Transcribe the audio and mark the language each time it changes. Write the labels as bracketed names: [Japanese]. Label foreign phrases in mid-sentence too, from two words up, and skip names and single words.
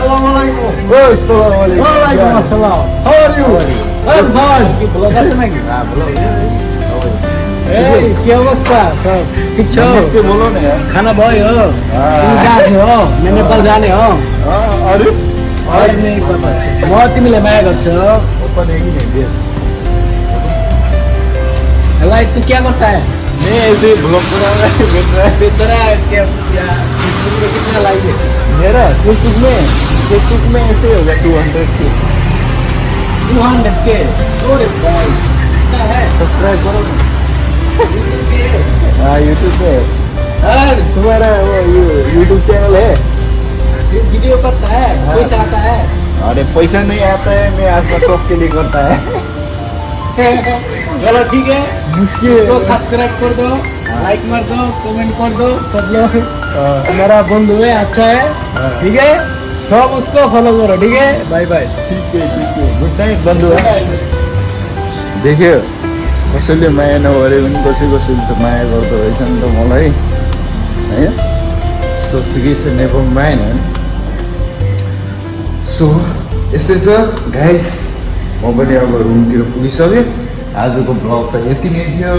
[Nepali] के अवस्था सब ठिक छ [Hindi] बोलो न यार [Nepali] खाना भयो तिमी कहाँ थियो हो म नेपाल जाने हो अरे [Hindi] नहीं पता [Nepali] म तिमीलाई माया गर्छु [Hindi] लाइक तू क्या करता है मैं ऐसे ब्लॉग बना रहा है तेरा क्या फेसबुक में कितना लाइक है मेरा फेसबुक में ऐसे होगा 200 के 200 के अरे भाई कितना है सब्सक्राइब करो हाँ यूट्यूब पे तुम्हारा वो यूट्यूब चैनल है वीडियो करता है पैसा आता है अरे पैसा नहीं आता है मैं आपका शौक के लिए करता है चलो ठीक है मुश्किल इसको सब्सक्राइब कर दो लाइक मार दो कमेंट कर दो सब लोग मेरा बंधु है अच्छा है ठीक है सब उसको फॉलो करो ठीक है [English] bye bye [Hindi] ठीक है [English] good night [Nepali] बन्धु देख्यो कसैले माया नगरे पनि कसैले त माया गर्दो रहेछ नि त मलाई होइन सो ठिकै छ [English] never mind [Nepali] होइन सो यस्तै छ गाइस म पनि अब रुमतिर पुगिसकेँ आजको ब्लग चाहिँ यति नै थियो